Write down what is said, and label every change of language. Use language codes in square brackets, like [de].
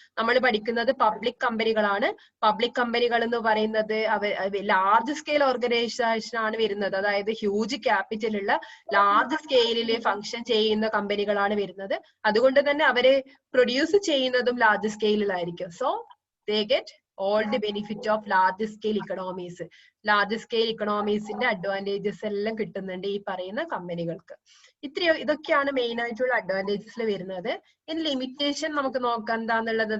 [ml] നമ്മൾ പഠിക്കുന്നത് പബ്ലിക് കമ്പനികളാണ്. പബ്ലിക് കമ്പനികൾ എന്ന് പറയുന്നത് ലാർജ് സ്കെയിൽ ഓർഗനൈസേഷൻ ആണ് വരുന്നത്. അതായത് ഹ്യൂജ് ക്യാപിറ്റൽ ഉള്ള ലാർജ് സ്കെയിലിൽ ഫങ്ഷൻ ചെയ്യുന്ന കമ്പനികളാണ് വരുന്നത്. അതുകൊണ്ട് തന്നെ അവര് പ്രൊഡ്യൂസ് ചെയ്യുന്നതും large സ്കെയിലിലായിരിക്കും. [en] So they get all the benefit of large scale economies. [ml] Large scale ഇക്കണോമീസിന്റെ advantages എല്ലാം കിട്ടുന്നുണ്ട് ഈ പറയുന്ന കമ്പനികൾക്ക്. ഇതൊക്കെയാണ് മെയിൻ ആയിട്ടുള്ള അഡ്വാൻറ്റേജസിൽ വരുന്നത്. ഇനി ലിമിറ്റേഷൻ നമുക്ക് നോക്കാം എന്താന്നുള്ളത്.